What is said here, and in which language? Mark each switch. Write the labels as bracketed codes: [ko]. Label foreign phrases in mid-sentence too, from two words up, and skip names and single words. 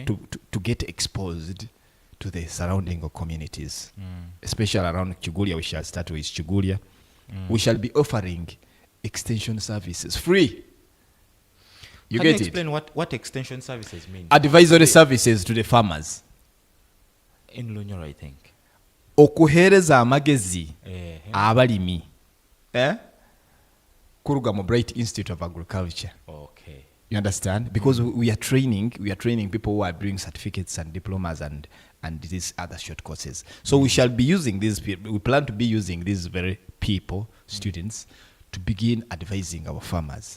[en] To get exposed to the surrounding communities, especially around Chigulia. We shall start with Chigulia. We shall be offering extension services free. You Can get you it? explain what extension services mean? Advisory services to the farmers. In Lunyoro, I think. [nyo] Okuhereza amagezi Eh, abalimi kuruga mu Bright Institute of Agriculture. [en] okay. You understand? Because we are training people who are doing certificates and diplomas and these other short courses. So we shall be using these people. We plan to be using these very people, students, to begin advising our farmers.